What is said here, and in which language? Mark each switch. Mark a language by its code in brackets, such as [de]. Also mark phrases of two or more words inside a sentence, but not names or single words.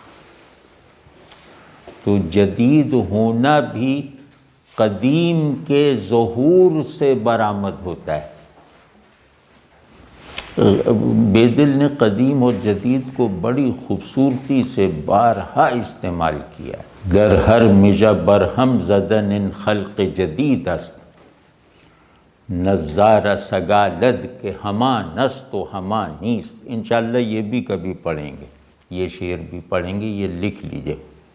[ur] تو جدید ہونا بھی قدیم کے ظہور سے برآمد ہوتا ہے۔ بیدل نے قدیم اور جدید کو بڑی خوبصورتی سے بارہا استعمال کیا۔ [fa] گر ہر مژہ برہم زدن ان خلق جدید است، نظارہ سگالد کے ہماں نست و ہماں نیست۔ [ur] انشاءاللہ یہ بھی کبھی پڑھیں گے، یہ شعر بھی پڑھیں گے، یہ لکھ لیجئے۔